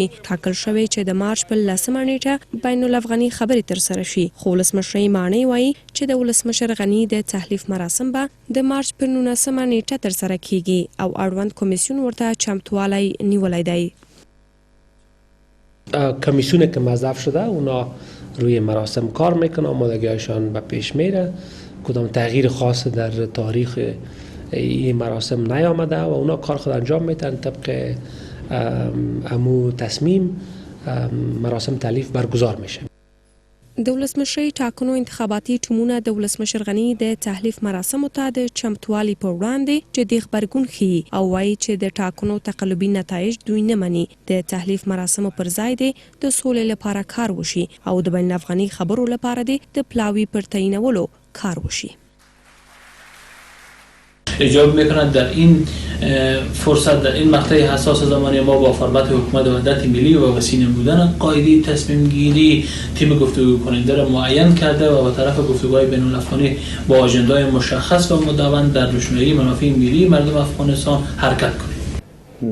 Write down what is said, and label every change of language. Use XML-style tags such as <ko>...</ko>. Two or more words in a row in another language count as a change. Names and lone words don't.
<ps>ټاکل شوی چې د مارچ په 10 نیټه بین الافغاني خبرې ترسره شي، خو ولسمشر ماڼۍ وایي چې د ولسمشر غني د تحلیف مراسم به د مارچ په 19 نیټه ترسره کیږي او اړوند کمیسیون ورته چمتووالی نیولی دی.</ps> <fa>کمیسیون که مضاف شده اونا روی مراسم کار میکنه، آمادگیشان به پیش میره، کدام تغییر خاص در تاریخ این مراسم نیامده و اونا کار خود انجام میتن طبق امو تصمیم مراسم تالیف برگزار میشه.</fa> <ps>د ولسمشر ټاکنو انتخاباتي ټیمونه د ولسمشر غني د تحلیف مراسمو ته د چمتووالي په وړاندې جدي غبرګون ښیي او وایي چې د ټاکنو تقلبي نتایج دوی نه مني. د تحلیف مراسمو پر ځای د سولې لپاره کار وشي او د بین الافغاني خبرو لپاره د پلاوي پر تعیینولو کار وشي.</ps> <fa>ایجاب میکند در این فرصت، در این مقطع حساس زمانی ما با فرمت حکومت وحدت ملی و وسیع بودن قاعده تصمیم گیری تیم گفتگو کننده را معین کرده و به طرف گفتگوهای بین الافغانی با آژنده‌های مشخص و مدون در روشنایی منافع ملی مردم افغانستان حرکت کنیم.</fa>